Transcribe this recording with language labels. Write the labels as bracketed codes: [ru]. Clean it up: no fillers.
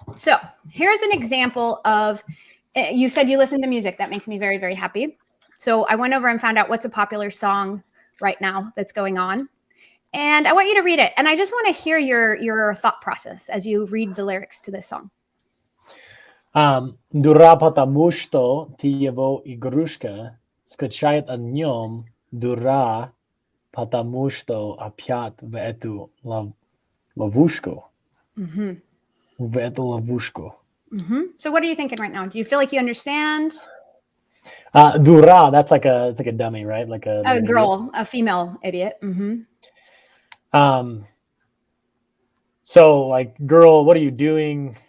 [en] So here's an example of, you said you listen to music. That makes me very, very happy. So I went over and found out what's a popular song right now that's going on. And I want you to read it. And I just want to hear your thought process as you read the lyrics to this song. [ru] Дура, потому что ты его игрушка, скачает о нем. Дура, потому что опять в эту ловушку. В эту ловушку. [en] So what are you thinking right now? Do you feel like you understand? Дура, it's like a dummy, right? Like a girl, idiot. A female idiot. So like, girl, what are you doing?